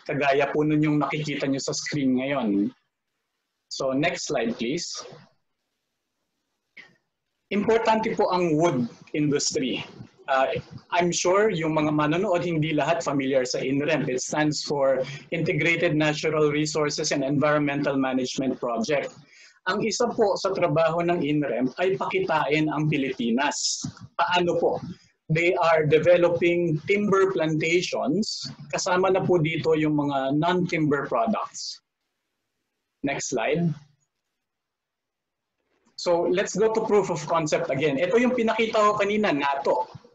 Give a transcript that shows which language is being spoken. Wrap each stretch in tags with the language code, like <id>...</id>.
<tl>Kagaya po nun yung nakikita nyo sa screen ngayon.</tl> <en>So next slide please.</en> <tl>Importante po ang wood industry.</tl> <en>I'm sure</en> <tl>yung mga manonood, hindi lahat familiar sa INREM.</tl> <en>It stands for Integrated Natural Resources and Environmental Management Project.</en> <tl>Ang isa po sa trabaho ng INREM ay pakitain ang Pilipinas. Paano po?</tl> <en>They are developing timber plantations.</en> <tl>Kasama na po dito yung mga non-timber products.</tl> <en>Next slide. So let's go to proof of concept again.</en> <tl>Ito yung pinakita ko kanina, Nato.</tl>